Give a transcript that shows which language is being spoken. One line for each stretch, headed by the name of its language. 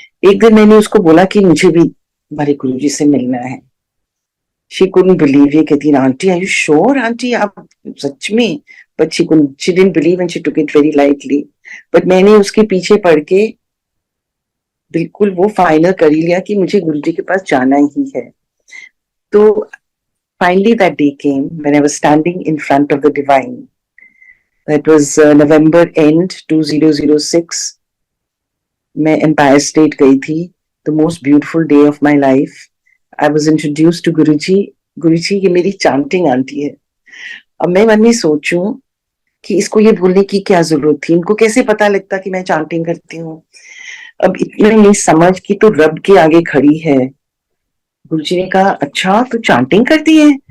Hindi: एक दिन मैंने उसको बोला कि मुझे भी हमारे गुरुजी से मिलना है।
English: She couldn't believe.
Hindi: ये कहती aunty
English: are you sure
Hindi: aunty, आप सच में?
English: But she didn't believe and she took it very lightly.
Hindi: But मैंने उसके पीछे पड़ के बिल्कुल वो फाइनल कर ही लिया कि मुझे गुरुजी के पास जाना ही है। तो
English: finally that day came when I was standing in front of the divine. That was November end 2006.
Hindi: मैं एम्पायर स्टेट गई थी,
English: the most beautiful day of my life. I was introduced to Guruji.
Hindi: गुरुजी ये मेरी चांटिंग आंटी है। अब मैं मन में सोचूं कि इसको ये बोलने की क्या जरूरत थी, इनको कैसे पता लगता कि मैं चांटिंग करती हूँ। अब इतने नहीं समझ कि तो रब के आगे खड़ी है। गुरुजी ने कहा अच्छा तू चांटिंग करती है?